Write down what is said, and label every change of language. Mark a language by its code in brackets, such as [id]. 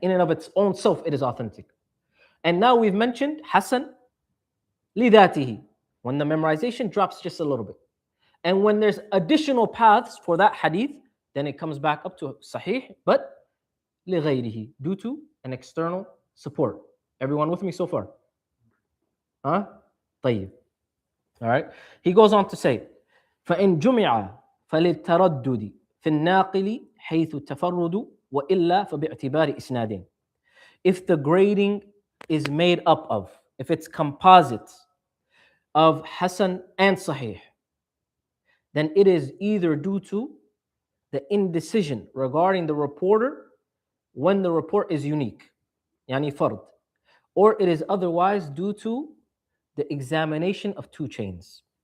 [en] In and of its own self, it is authentic. And now we've mentioned Hasan lidatihi, when the memorization drops just a little bit. And when there's additional paths for that hadith, then it comes back up to Sahih, but lighayrihi, due to an external support. Everyone with me so far? Huh? طيب. All right. He goes on to say, [ar] فَإِن جُمِعَ فَلِلْتَرَدُّدِ فِي النَّاقِلِ حَيْثُ التَّفَرُّدُ وَإِلَّا فَبِاعْتِبَارِ إِسْنَادٍ. [en] If the grading is made up of, if it's composite of Hasan and Sahih, then it is either due to the indecision regarding the reporter when the report is unique, yani fard, or it is otherwise due to the examination of 2 chains.